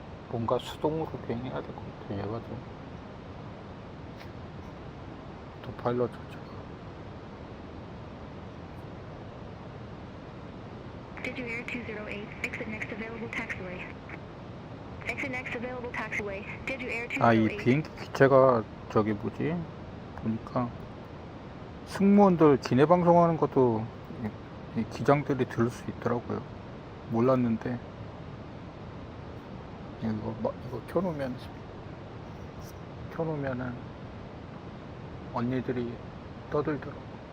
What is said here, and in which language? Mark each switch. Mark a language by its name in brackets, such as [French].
[Korean] 뭔가 수동으로 비행해야 될 것 같아. 얘가 좀 오토파일럿 자체가. [English] Jeju Air 208, exit next available taxiway. Exit next available taxiway. Jeju Air 208. [Korean] 아, 이 비행기 기체가 저기 뭐지? 보니까 승무원들 기내 방송하는 것도 이 기장들이 들을 수 있더라고요. 몰랐는데 이거 켜놓으면은 언니들이 떠들더라고.